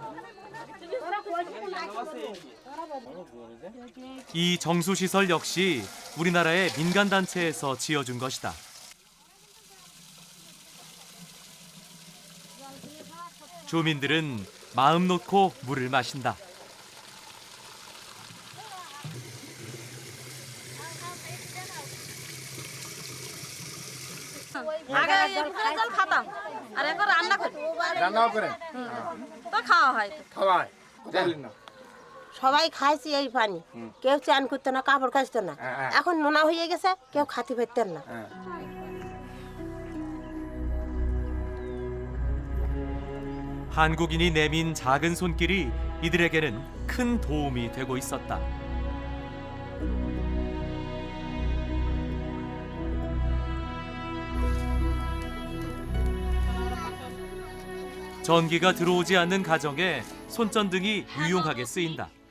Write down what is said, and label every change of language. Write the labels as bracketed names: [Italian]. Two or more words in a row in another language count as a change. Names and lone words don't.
[Korean] 이 정수시설 역시 우리나라의 민간단체에서 지어준 것이다. 주민들은 마음 놓고 물을 마신다. [Bangla] আগে পুকুরের জল খাতাম আর এখন রান্না করি রান্নাও করেন তো খাওয়া হয় খাওয়ায় জানেন না সবাই খাইছি এই পানি কেউ চান করতো না কাপড় কাচতো না এখন নোনা হয়ে গেছে কেউ খাতে পারতেন না [Korean] 한국인이 내민 작은 손길이 이들에게는 큰 도움이 되고 있었다. 전기가 들어오지 않는 가정에 손전등이 유용하게 쓰인다.